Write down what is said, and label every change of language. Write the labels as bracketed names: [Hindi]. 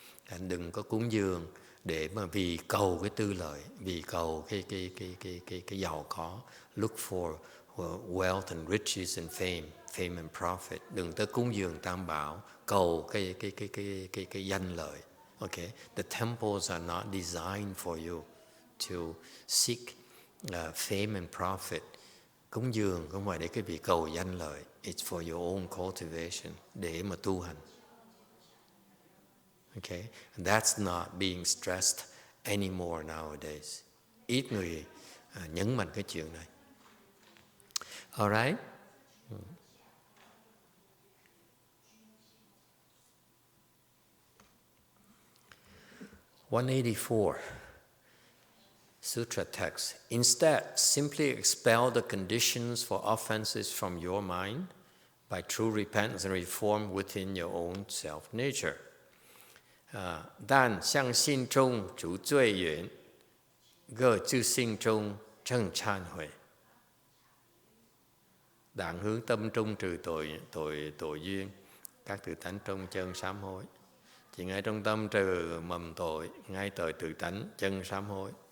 [Vietnamese] Anh đừng có cúng dường để mà vì cầu cái tư lợi, vì cầu cái giàu có. [English] Look for wealth and riches and fame and profit. [Vietnamese] Đừng tới cúng dường tam bảo, cầu cái danh lợi. [English] Okay, the temples are not designed for you to seek fame and profit. [Vietnamese] Cúng dường không phải để cái vị cầu danh lợi. [English] It's for your own cultivation, [Vietnamese] để mà tu hành. [English] Okay, and that's not being stressed anymore nowadays. [Vietnamese] Ít người nhấn mạnh cái chuyện này. [English] All right. 184. Sutra text. Instead, simply expel the conditions for offenses from your mind by true repentance and reform within your own self-nature. [Chinese] 但向心中除罪缘，各自心中正忏悔. [Vietnamese] Đặng hướng tâm trung trừ tội duyên, các tự tánh trong chân sám hối. Chỉ ngay trong tâm trừ mầm tội, ngay tội tự tánh chân sám hối.